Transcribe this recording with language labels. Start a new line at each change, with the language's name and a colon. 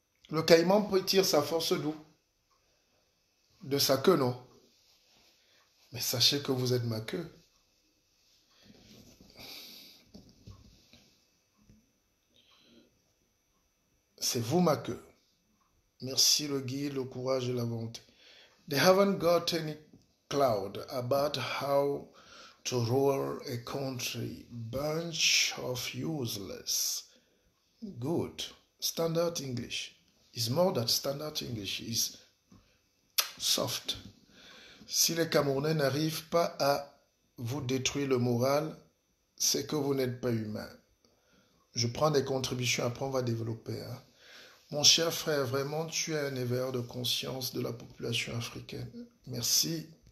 French: Le caïman peut tirer sa force d'où? De sa queue, non? Mais sachez que vous êtes ma queue. C'est vous ma queue. Merci le guide, le courage et la volonté.
English: They haven't got any cloud about how to rule a country. Bunch of useless. Good. Standard English. It's more than standard English. It's soft.
French: Si les Camerounais n'arrivent pas à vous détruire le moral, c'est que vous n'êtes pas humain. Je prends des contributions, après on va développer. Hein. Mon cher frère, vraiment, tu es un éveilleur de conscience de la population africaine. Merci.